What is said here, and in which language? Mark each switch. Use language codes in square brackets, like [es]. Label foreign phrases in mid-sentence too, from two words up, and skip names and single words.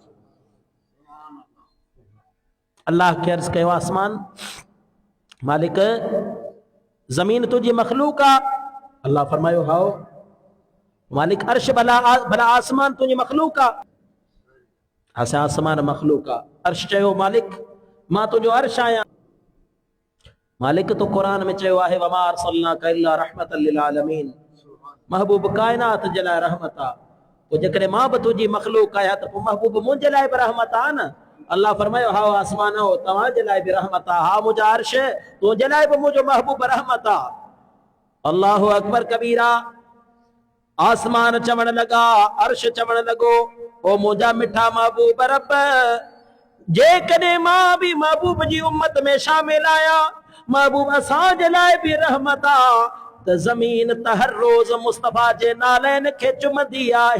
[sd] अल्लाह खे अर्ज़ कयो आसमान मालिक ज़मीन तुंहिंजी मखलूक आहे। अल्लाह फरमायो हाओ मालिक अर्श भला भला आसमान तुंहिंजी मखलूक आहे। असां आसमान मखलूक आहे। अर्श चयो मालिक मां तुंहिंजो अर्श आहियां। मालिक तो कुरान में चयो आहे [ar] وما أرسلناك إلا رحمة للعالمين, [sd] महबूब कायनात जे लाइ रहमत आहे। पोइ जेकॾहिं मां बि तुंहिंजी मखलूक आहियां त पोइ महबूब मुंहिंजे लाइ बि रहमत आहे न। अल्लाह फरमायो हा आसमान हो तव्हांजे लाइ बि रहमत आहे, हा मुंहिंजा अर्श तुंहिंजे लाइ बि मुंहिंजो महबूब रहमत आहे। [ar] الله أكبر كبيرا. [sd] आसमान चवण लगा, अर्श चवण लगो ओ मुंहिंजा मिठा महबूब रब, जेकॾहिं मां बि महबूब जी उम्मत में शामिल आहियां, महबूब असांजे लाइ बि रहमत आहे त ज़मीन त हर रोज़ मुस्तफ़ा जे नालनि खे चुमंदी आहे।